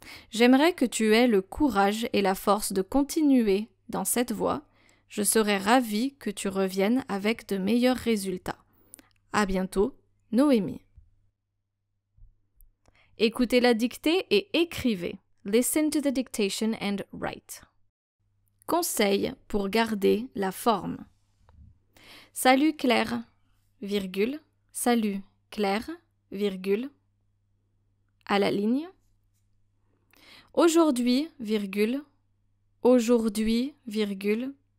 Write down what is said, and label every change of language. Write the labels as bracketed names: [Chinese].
[French] J'aimerais que tu aies le courage et la force de continuer dans cette voie. Je serais ravie que tu reviennes avec de meilleurs résultats. À bientôt, Noémie. Écoutez la dictée et écrivez. [English] Listen to the dictation and write. [French] Conseil pour garder la forme. Salut Claire, virgule, salut Claire, virgule, à la ligne. Aujourd'hui, virgule, aujourd'hui, virgule.